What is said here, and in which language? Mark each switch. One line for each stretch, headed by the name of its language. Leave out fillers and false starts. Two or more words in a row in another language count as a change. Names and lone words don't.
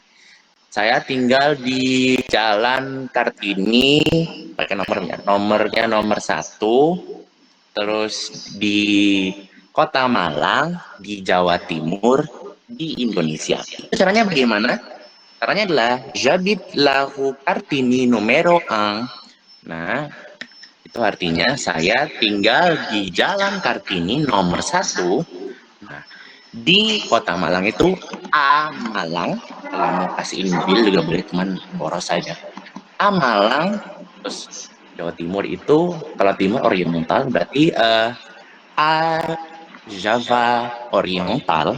Indonesian: Saya tinggal di Jalan Kartini, pakai nomornya nomor 1, terus di Kota Malang, di Jawa Timur, di Indonesia. Caranya bagaimana? Caranya adalah
French: j'habite la rue Kartini numero 1.
Indonesian: Nah, itu artinya saya tinggal di Jalan Kartini nomor 1. Nah, di Kota Malang itu A Malang. Kalau mau kasih mobil juga boleh, cuman boros saja. A Malang, terus Jawa Timur itu, kalau Timur Oriental berarti
French: A Java Oriental.